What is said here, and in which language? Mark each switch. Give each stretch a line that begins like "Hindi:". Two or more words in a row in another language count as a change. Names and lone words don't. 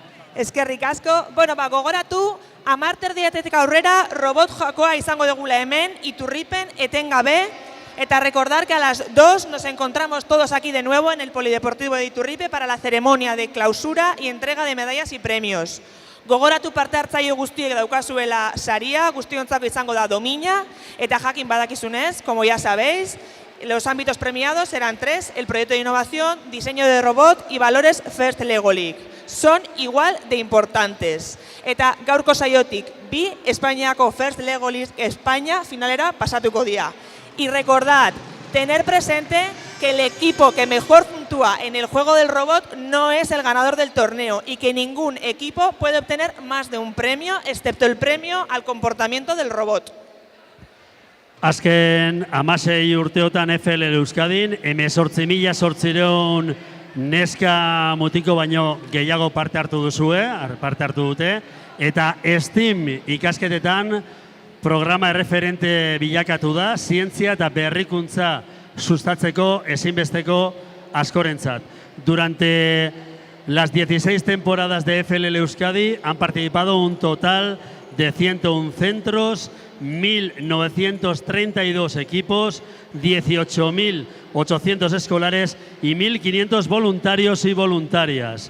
Basque: Eskerrik asko. Bueno, gogoratu, 10:30 aurrera robot jakoa izango dugula hemen, Iturripen, etengabe.
Spanish: Eta recordar que a las 2 nos encontramos todos aquí de nuevo en el Polideportivo de Iturripe para la ceremonia de clausura y entrega de medallas y premios.
Basque: Gogoratu parte hartzaile guztiek daukazuela saria, guztiontzako izango da domina, eta jakin badakizunez,
Spanish: como ya sabéis, los ámbitos premiados eran 3, el proyecto de innovación, diseño de robot y valores First Lego League. Son igual de importantes.
Basque: Eta gaurko saiotik, bi Espainiako First Lego League España finalera pasatuko dira.
Spanish: Y recordad, tener presente que el equipo que mejor puntúa en el juego del robot no es el ganador del torneo y que ningún equipo puede obtener más de un premio, excepto el premio al comportamiento del robot.
Basque: Azken 16 urteotan FLL Euskadin, 18.800 neska mutiko baino gehiago parte hartu dute, eta STEAM ikasketetan programa erreferente bilakatu da, zientzia eta berrikuntza sustatzeko ezinbesteko askorentzat.
Spanish: Durante las 16 temporadas de FLL Euskadi han participado un total de 101 centros, 1.932 equipos, 18.800 escolares y 1.500 voluntarios y voluntarias.